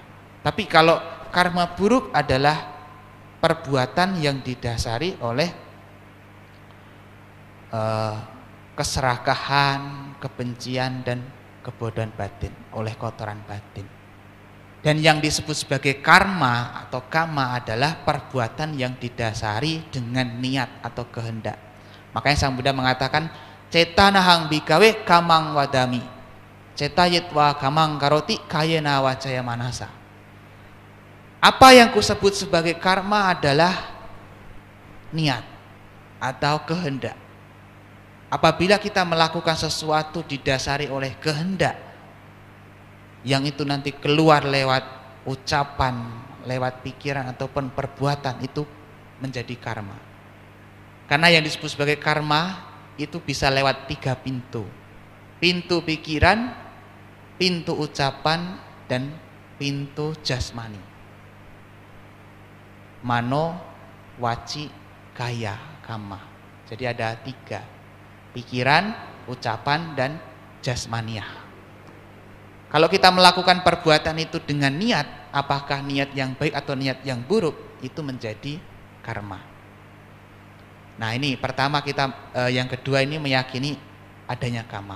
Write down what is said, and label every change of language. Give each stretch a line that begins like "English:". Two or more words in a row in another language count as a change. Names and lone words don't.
Indonesian: Tapi kalau karma buruk adalah perbuatan yang didasari oleh keserakahan, kebencian, dan kebodohan batin, oleh kotoran batin. Dan yang disebut sebagai karma atau kama adalah perbuatan yang didasari dengan niat atau kehendak. Makanya Sang Buddha mengatakan
Pali: cetanahang bikawe kamang wadami, cetayitwa kamang karoti kayena wacaya manasa.
Indonesian: Apa yang kusebut sebagai karma adalah niat atau kehendak. Apabila kita melakukan sesuatu didasari oleh kehendak, yang itu nanti keluar lewat ucapan, lewat pikiran ataupun perbuatan, itu menjadi karma. Karena yang disebut sebagai karma itu bisa lewat 3 pintu. Pintu pikiran, pintu ucapan, dan pintu jasmani.
Pali: Mano, waci, kaya, kama.
Indonesian: Jadi ada 3, pikiran, ucapan, dan jasmaniah. Kalau kita melakukan perbuatan itu dengan niat, apakah niat yang baik atau niat yang buruk, itu menjadi karma. Nah ini pertama kita, yang kedua ini meyakini adanya kama.